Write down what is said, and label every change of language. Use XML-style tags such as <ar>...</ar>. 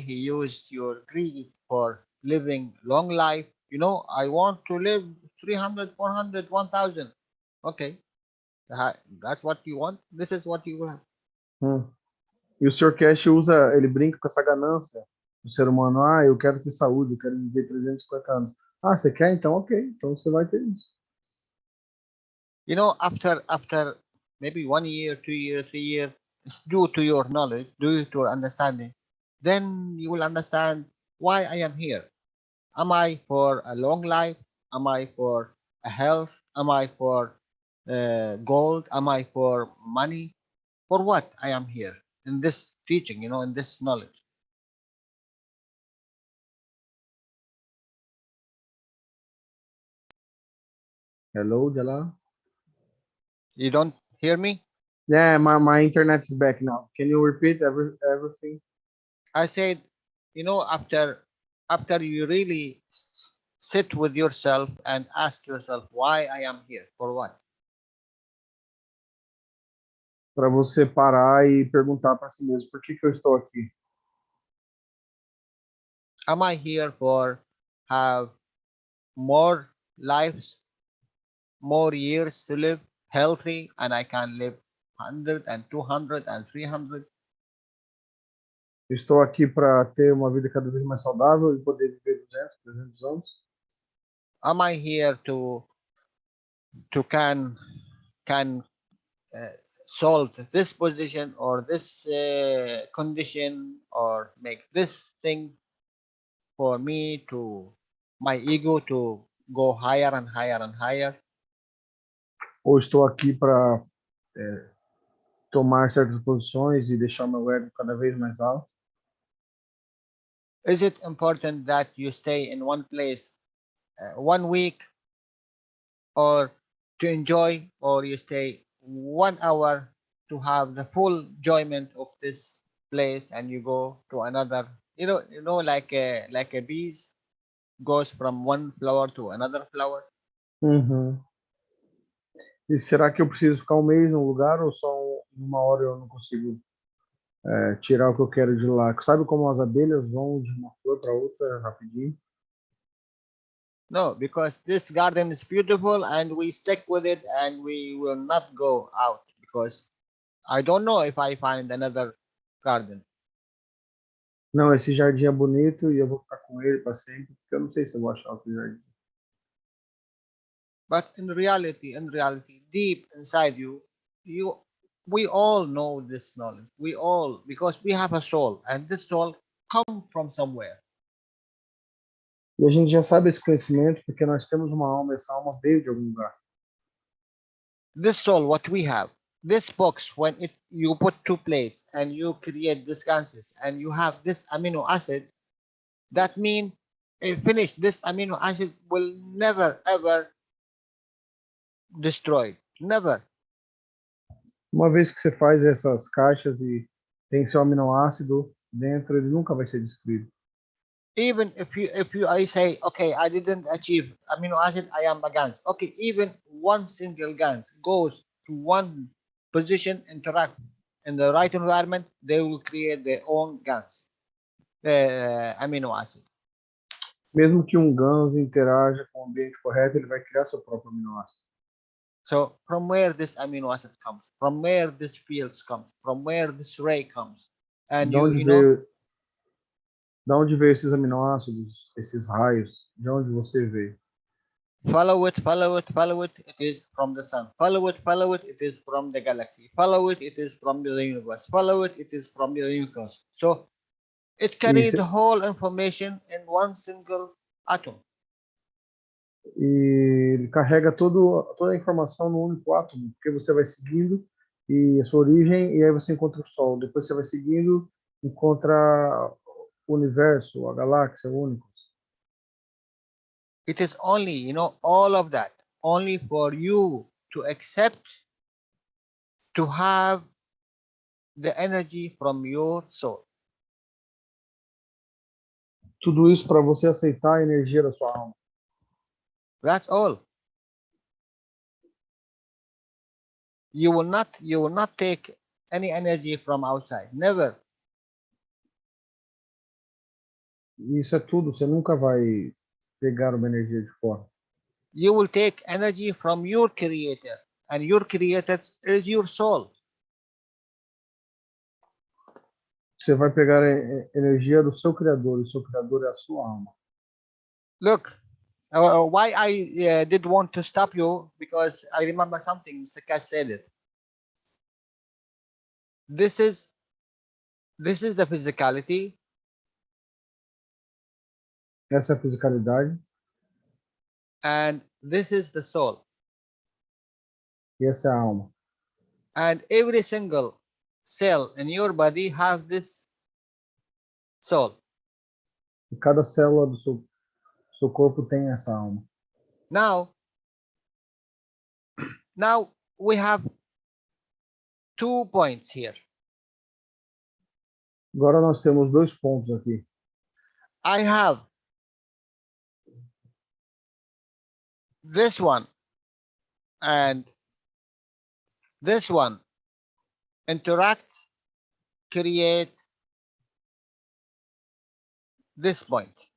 <en>He used your greed for living long life. You know, I want to live 300, 400, 1000. Okay, that's what you want. This is what you have.</en> <pt>E o Sr. Cash usa, ele brinca com essa ganância do ser humano. Ah, eu quero ter saúde, eu quero viver 350 anos. Ah, você quer? Então, ok. Então você vai ter isso.</pt> <en>You know, after maybe 1 year, 2 years, 3 years, it's due to your knowledge, due to your understanding, then you will understand why I am here. Am I for a long life? Am I for a health? Am I for gold? Am I for money? For what I am here in this teaching, you know, in this knowledge? Hello, Jalal? You don't hear me? Yeah, my internet is back now. Can you repeat everything? I said, you know, after you really sit with yourself and ask yourself why I am here, for what?</en> <pt>Para você parar e perguntar para si mesmo, por que eu estou aqui?</pt> <en>Am I here for have more lives, more years to live, healthy, and I can live 100 and 200 and 300?</en> <pt>Estou aqui para ter uma vida cada vez mais saudável e poder viver 200, 300 anos?</pt> <en>Am I here to can solve this position or this condition or make this thing for me to my ego to go higher and higher and higher?</en> <pt>Ou estou aqui para tomar certas posições e deixar meu ego cada vez mais alto?</pt> <en>Is it important that you stay in one place 1 week, or to enjoy, or you stay 1 hour to have the full enjoyment of this place and you go to another, like a bees goes from one flower to another flower? Uhum.</en> <pt>E será que eu preciso ficar um mês num lugar ou só uma hora eu não consigo tirar o que eu quero de lá? Sabe como as abelhas vão de uma flor para outra rapidinho?</pt> <en>No, because this garden is beautiful and we stick with it and we will not go out because I don't know if I find another garden.</en> <pt>Não, esse jardim é bonito e eu vou ficar com ele para sempre, porque eu não sei se eu vou achar outro jardim.</pt> <en>But in reality, deep inside you, we all know this knowledge. We all, because we have a soul, and this soul come from somewhere.</en> <pt>E a gente já sabe esse conhecimento porque nós temos uma alma, essa alma veio de algum lugar.</pt> <en>This soul, what we have, this box, when you put 2 plates and you create this gases and you have this amino acid, that means finish. This amino acid will never ever destroy. Never.</en> <pt>Uma vez que você faz essas caixas e tem seu aminoácido dentro, ele nunca vai ser destruído.</pt> <en>Even if you I say, okay, I didn't achieve amino acid, I am a GANs. Okay, even one single GANs goes to one position, interact in the right environment, they will create their own GANs, amino acid.</en> <pt>Mesmo que GANs interaja com o ambiente correto, ele vai criar seu próprio aminoácido.</pt> <en>So from where this amino acid comes, from where this fields comes, from where this ray comes, and</en> <pt>Da onde veio esses aminoácidos, esses raios? De onde você veio?</pt> <en>follow it, follow it, follow it, it is from the sun. Follow it, it is from the galaxy. Follow it, it is from the universe. Follow it, it is from the universe. So it carries the whole information in one single atom.</en> <pt>E ele carrega toda a informação no único átomo, porque você vai seguindo e a sua origem, e aí você encontra o Sol. Depois você vai seguindo, encontra o universo, a galáxia, o único.</pt> <en>It is only, all of that, only for you to accept, to have the energy from your soul.</en> <pt>Tudo isso para você aceitar a energia da sua alma.</pt> <en>That's all. You will not take any energy from outside. Never.</en> <pt>Isso é tudo. Você nunca vai pegar uma energia de fora.</pt> <en>You will take energy from your creator, and your creator is your soul.</en> <pt>Você vai pegar a energia do seu criador. O seu criador é a sua alma.</pt> <en>Look, why I did want to stop you, because I remember something Mr. Keshe said it. This is the physicality.</en> <pt>Essa é a fisicalidade.</pt> <en>And this is the soul.</en> <pt>E essa é a alma.</pt> <en>And every single cell in your body have this soul.</en> <pt>E cada célula do seu corpo tem essa alma.</pt> <en>Now we have 2 points here.</en> <pt>Agora nós temos 2 pontos aqui.</pt> <en>I have this one and this one interact, create this point.</en>